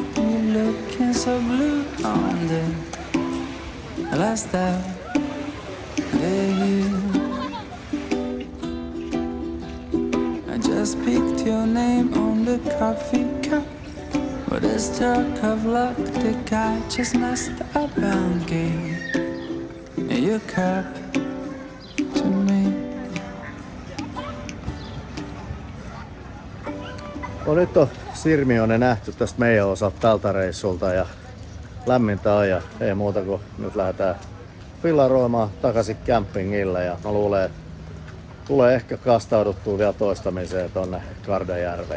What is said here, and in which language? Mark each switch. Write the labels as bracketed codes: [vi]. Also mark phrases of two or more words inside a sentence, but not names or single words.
[en] You're looking so blue on the last day you. I just picked your name on the coffee cup, but a stroke of luck, the guy just messed up and gave your cup to me. [fi] No nyt on Sirmione nähty tästä meidän osalta tältä reissulta ja lämmintä on ja ei muuta kuin nyt lähdetään fillaroimaan takaisin campingille ja mä luulen, että tulee ehkä kastauduttua vielä toistamiseen tonne Kardajärveen.